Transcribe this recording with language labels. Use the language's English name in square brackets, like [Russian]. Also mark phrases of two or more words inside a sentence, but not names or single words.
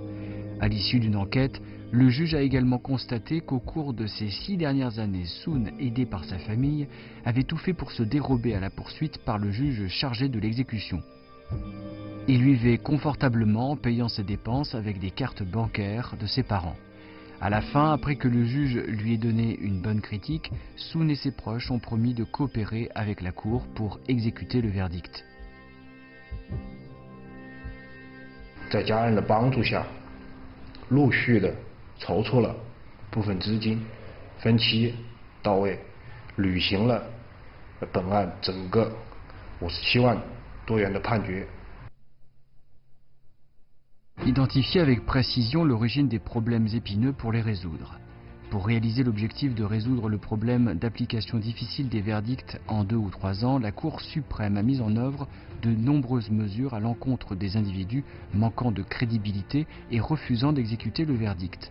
[French] À l'issue d'une enquête, le juge a également constaté qu'au cours de ces 6 dernières années, Sun, aidé par sa famille, avait tout fait pour se dérober à la poursuite par le juge chargé de l'exécution. Il vivait confortablement en payant ses dépenses avec des cartes bancaires de ses parents. À la fin, après que le juge lui ait donné une bonne critique, Sun et ses proches ont promis de coopérer avec la Cour pour exécuter le verdict. [Chinese] 在家人的帮助下，陆续的筹措了部分资金，分期到位，履行了本案整个57万多元的判决。 [French] Identifier avec précision l'origine des problèmes épineux pour les résoudre. Pour réaliser l'objectif de résoudre le problème d'application difficile des verdicts en 2 ou 3 ans, la Cour suprême a mis en œuvre de nombreuses mesures à l'encontre des individus manquant de crédibilité et refusant d'exécuter le verdict.